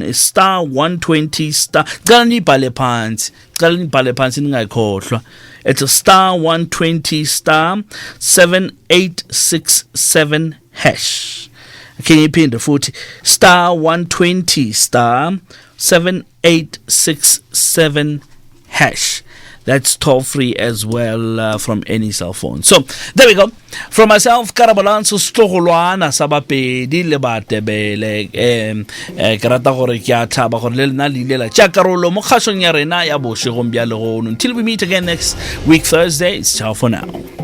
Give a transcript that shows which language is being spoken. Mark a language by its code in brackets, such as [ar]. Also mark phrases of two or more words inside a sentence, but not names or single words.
[en] It's star 120 star. It's a star 120 star 7867 hash. Can you pin the foot? Star 120 star 7867 hash. That's toll free as well from any cell phone. So there we go. From myself, [nso] Karabalanso Stogolwana Sabapedi Lebatebele Karata gore ke a thaba gore le lena le ile la tja karolo mo kgasong ya rena ya bošegong bja legono. [en] Until we meet again next week Thursday, it's ciao for now.